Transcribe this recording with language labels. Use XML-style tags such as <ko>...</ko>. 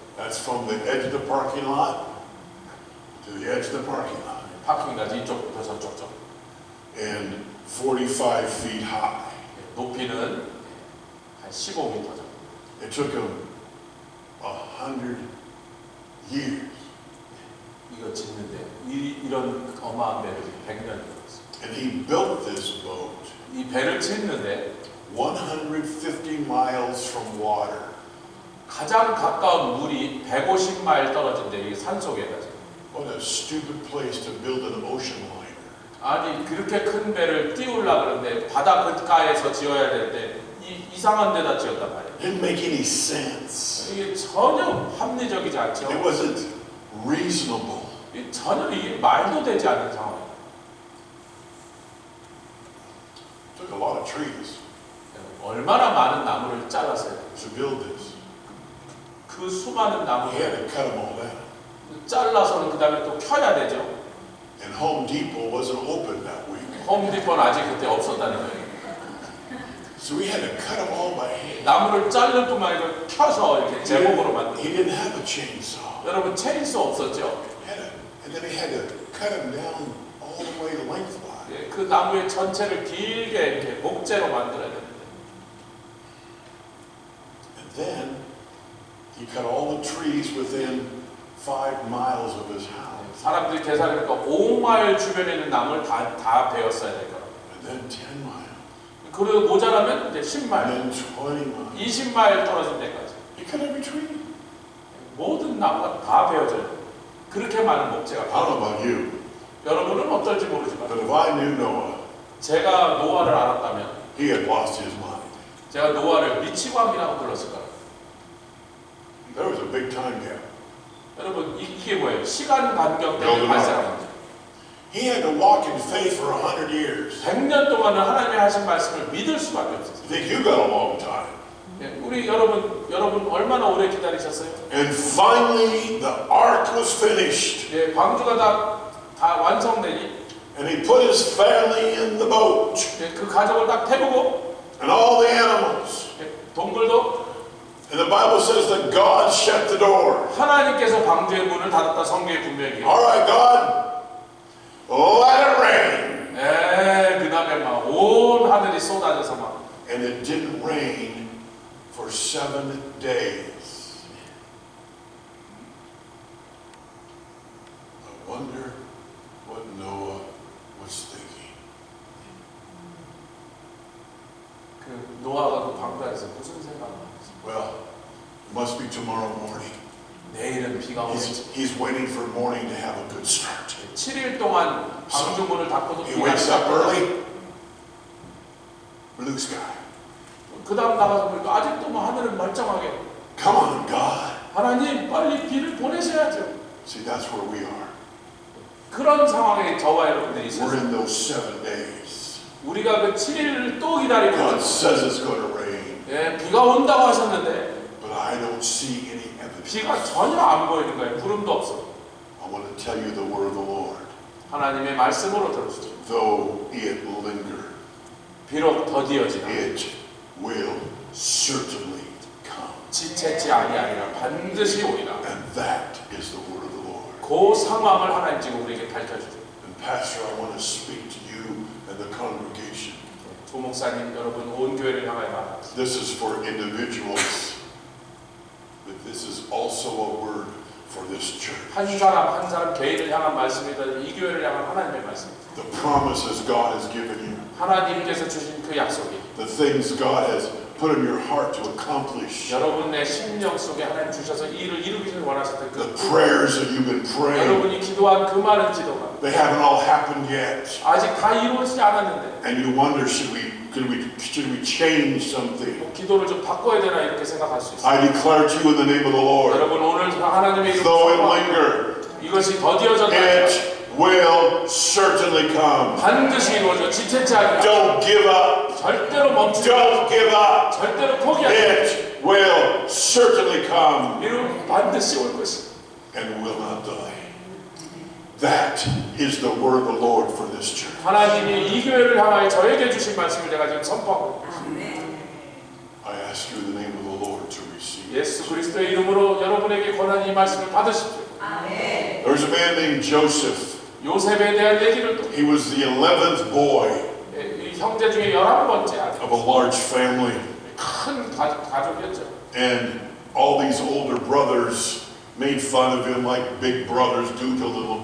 <en>That's from the edge of the parking lot to the edge of the parking lot.</en> <ko>파킹까지 이쪽부터 저쪽.</ko> <en>And 45 feet high.</en> <ko>높이는 한 15m 정도.</ko> <en>It took him 100 years.</en> <ko>이거 짓는데 이런 어마한 배를 100년이 걸렸어요.</ko> <en>And he built this boat</en> <ko>이 배를 짓는데</ko> <en>150 miles from water.</en> <ko>가장 가까운 물이 150마일 떨어진데 이게 산속에까지.</ko> <en>What a stupid place to build an ocean liner.</en> <ko>아니 그렇게 큰 배를 띄우려고 그러는데 바닷가에서 지어야 되는데 이상한 데다 지었단 말이에요.</ko> <en>Didn't make any sense.</en> <ko>이게 전혀 합리적이지 않죠.</ko> <en>It wasn't reasonable.</en> <ko>전혀 이게 말도 되지 않는 상황이에요.</ko> <en>Took a lot of trees</en> <ko>얼마나 많은 나무를 잘랐어요.</ko> <en>to build this.</en> <ko>그 수많은</ko> <en>He</en> <ko>나무를</ko> <en>had to cut them all down.</en> <ko>잘라서는 그 다음에 또 켜야 되죠.</ko> <en>And Home Depot wasn't open that week.</en> <ko>홈디포는 아직 그때 없었다는 거예요.</ko> <en>So we had to cut them all by hand.</en> <ko>나무를 자를 뿐만 아니라 켜서 이렇게 제목으로 만든.</ko> <en>He didn't have a chainsaw.</en> <ko>여러분 체인소 없었죠?</ko> <en>And then he had to cut them down all the way lengthwise.</en> <ko>예, 그 나무의 전체를 길게 이렇게 목재로 만들어야 되는데.</ko> <en>And then he cut all the trees within 5 miles of his house.</en> <ko>사람들이 계산해보니까 5마일 주변에 있는 나무를 다 베었어야 될 거라고.</ko> <en>And then 10 miles.</en> <ko>그리고 모자라면 이제</ko> <en>And</en> <ko>10마일,</ko> <en>then 20 miles.</en> <ko>20마일 떨어진 데까지.</ko> <en>He cut every tree.</en> <ko>모든 나무가 다 베어져요. 그렇게 많은 목재가.</ko> <en>I don't know about you,</en> <ko>여러분은 어떨지 모르지만</ko> <en>but if I knew Noah,</en> <ko>제가 노아를 알았다면</ko> <en>he had lost his mind.</en> <ko>제가 노아를 미치광이라고 불렀을 거예요.</ko> <en>There was a big time gap.</en> <ko>여러분 이게 뭐예요? 시간 간격 때문에 여러분. 발생합니다.</ko> <en>He had to walk in faith for 100 years.</en> <ko>100년 동안은 하나님의 하신 말씀을 믿을 수밖에 없었어요.</ko> <en>I think you got a long time.</en> <ko>예, 우리 여러분 얼마나 오래 기다리셨어요?</ko> <en>And finally, the ark was finished.</en> <ko>예, 방주가 다 완성되니</ko> <en>And he put his family in the boat.</en> <ko>예, 그 가족을 딱 태우고</ko> <en>And all the animals.</en> <ko>예, 동물도</ko> <en>And the Bible says that God shut the door.</en> <ko>하나님께서 방주의 문을 닫았다 성경에 분명히.</ko> <en>All right, God, let it rain.</en> <ko>그 다음에 막 온 하늘이 쏟아져서 막.</ko> <en>And it didn't rain for 7 days. I wonder what Noah was thinking.</en> <ko>그 노아가 그 방주에서 무슨 생각을 했어?</ko> <en>Well, it must be tomorrow morning.</en> <ko>내일은 비가 오겠지.</ko> <en>He's waiting for morning to have a good start.</en> <ko>7일 동안 방주 문을 닫고도</ko> <en>He</en> <ko>비가</ko> <en>wakes up</en> <ko>시작했다.</ko> <en>early. Blue sky.</en> <ko>그 다음 나가서 보니까 아직도 뭐 하늘은 멀쩡하게.</ko> <en>Come on, God.</en> <ko>하나님 빨리 비를 보내셔야죠.</ko> <en>See, that's where we are.</en> <ko>그런 상황에 저와 여러분들이 있어요.</ko> <en>in those 7 days.</en> <ko>우리가 그 7일을 또 기다리고</ko> <en>God</en> <ko>있어요.</ko> <en>says it's going to rain,</en> <ko>예, 비가 온다고 하셨는데</ko> <en>but I don't see any</en> <ko>비가</ko> <en>evidence.</en> <ko>전혀 안 보이는 거예요. 구름도 없어.</ko> <en>I want to tell you the word of the Lord.</en> <ko>하나님의 말씀으로 들으시죠.</ko> <en>Though it linger,</en> <ko>비록 더디어지나</ko> <en>it will certainly come.</en> <ko>지체치 아니하리라 반드시 오리라.</ko> <en>And that is the word of the Lord.</en> <ko>그 상황을 하나님 지금 우리에게 밝혀주죠.</ko> <en>And Pastor, I want to speak to you and the congregation.</en> <ko>조 목사님 여러분 온 교회를 향하여 말합니다.</ko> <en>This is for individuals this is also a word for this church.</en> <ko>한 사람 한 사람 개인을 향한 말씀이다. 이 교회를 향한 하나님의 말씀입니다.</ko> <en>The promises God has given you,</en> <ko>하나님께서 주신 그 약속이</ko> <en>the things God has put in your heart to accomplish,</en> <ko>여러분의 심령 속에 하나님 주셔서 이 일을 이루기를 원하실 때</ko> <en>the</en> <ko>그</ko> <en>prayers that you've been praying,</en> <ko>여러분이 기도한 그 많은 기도가</ko> <en>they haven't all happened yet.</en> <ko>아직 다 이루어지지 않았는데</ko> <en>And you wonder, should we change something?</en> <ko>뭐 기도를 좀 바꿔야 되나 이렇게 생각할 수 있어요.</ko> <en>I declare to you in the name of the Lord,</en> <ko>여러분 오늘 하나님의</ko> <en>though it</en> <ko>이름으로</ko> <en>linger,</en> <ko>이것이 더디어졌다.</ko> <en>it will certainly come.</en> <ko>반드시 이루어져 지체치 않게</ko> <en>Don't give up.</en> <ko>절대로 멈추지</ko> <en>Don't give up.</en> <ko>절대로 포기하지</ko> <en>It will certainly come</en> <ko>이루 반드시 올 것이</ko> <en>and will not die. That is the word of the Lord for this church.</en> <ko>하나님이 이 교회를 향하여 저에게 주신 말씀을 제가 지금 선포하고</ko> <en>I ask you in the name of the Lord to receive.</en> <ko>예수 그리스도의 이름으로 여러분에게 권한 이 말씀을 받으십시오.</ko> <en>There's a man named Joseph.</en> <ko>요셉에 대한 얘기를 또</ko> <en>He was the 11th boy</en> <ko>이 형제 중에 11번째 아들</ko> <en>of a large family.</en> <ko>큰 가족이었죠.</ko> <en>And all these older brothers made fun of him like big brothers do to little</en>